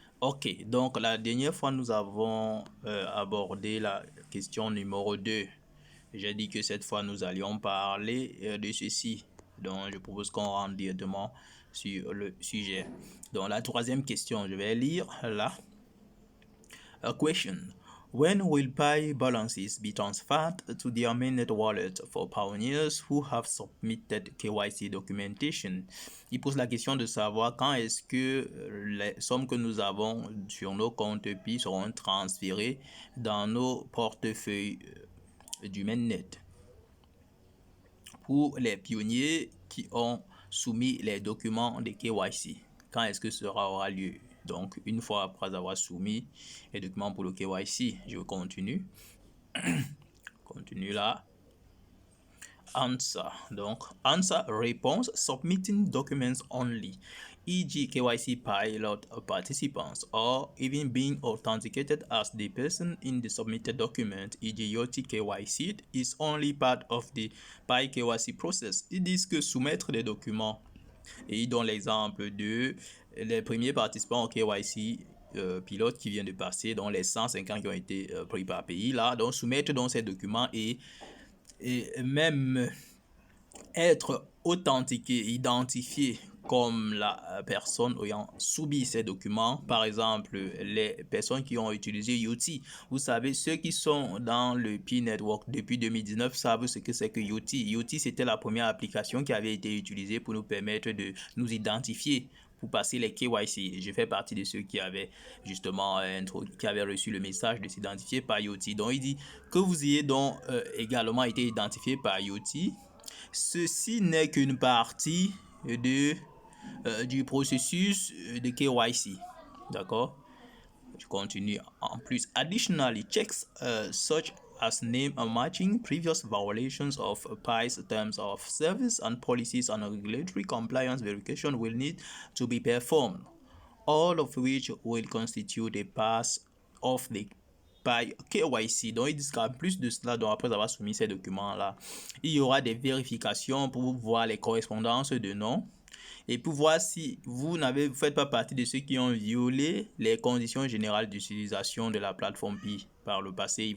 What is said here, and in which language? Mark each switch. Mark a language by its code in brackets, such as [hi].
[fr] Ok, donc la dernière fois, nous avons abordé la question numéro 2. J'ai dit que cette fois, nous allions parler de ceci. Donc, je propose qu'on rentre directement sur le sujet. Donc, la troisième question, je vais lire là. [en] A question. When will Pi balances be transferred to their mainnet wallet for pioneers who have submitted KYC documentation? [fr] Il pose la question de savoir quand est-ce que les sommes que nous avons sur nos comptes Pi seront transférées dans nos portefeuilles du mainnet. Pour les pionniers qui ont soumis les documents de KYC, quand est-ce que cela aura lieu? Donc, une fois après avoir soumis les documents pour le KYC, je continue. Continue là. [en] Answer. [fr] Donc, [en] answer, [fr] réponse, [en] submitting documents only, e.g. KYC pilot participants, or even being authenticated as the person in the submitted document, e.g. Yoti KYC, is only part of the Pi KYC process. [fr] Ils disent que soumettre des documents, et ils donnent l'exemple de les premiers participants au KYC pilote qui vient de passer, dont les 150 qui ont été pris par pays là, donc soumettre donc ces documents et même être authentifié, identifié comme la personne ayant subi ces documents. Par exemple, les personnes qui ont utilisé Yoti. Vous savez, ceux qui sont dans le Pi Network depuis 2019 savent ce que c'est que Yoti. Yoti, c'était la première application qui avait été utilisée pour nous permettre de nous identifier pour passer les KYC. Je fais partie de ceux qui avaient justement qui avaient reçu le message de s'identifier par Yoti. Donc, il dit que vous ayez donc également été identifié par Yoti. Ceci n'est qu'une partie du processus de KYC. D'accord? Je continue. En plus, [en] additionally, checks such as name matching, previous violations of PI's terms of service and policies and regulatory compliance verification will need to be performed, all of which will constitute a pass of the Pi KYC. [fr] Donc, ils disent qu'en plus de cela, donc après avoir soumis ces documents-là, il y aura des vérifications pour voir les correspondances de noms et pour voir si vous ne faites pas partie de ceux qui ont violé les conditions générales d'utilisation de la plateforme Pi par le passé.